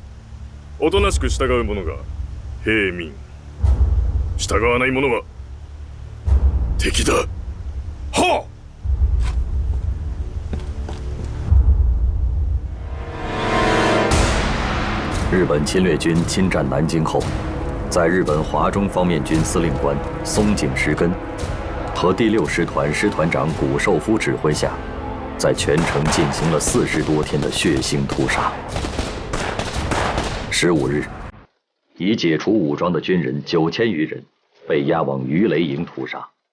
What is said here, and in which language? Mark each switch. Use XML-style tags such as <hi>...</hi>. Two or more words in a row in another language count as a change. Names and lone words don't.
<ja>おとなしく従う者が平民、従わない者は敵だ。はっ！</ja> <zh>日本侵略军侵占南京后，在日本华中方面军司令官松井石根和第6师团师团长谷寿夫指挥下，在全城进行了40多天的血腥屠杀。15日，已解除武装的军人9000余人被押往鱼雷营屠杀。</zh>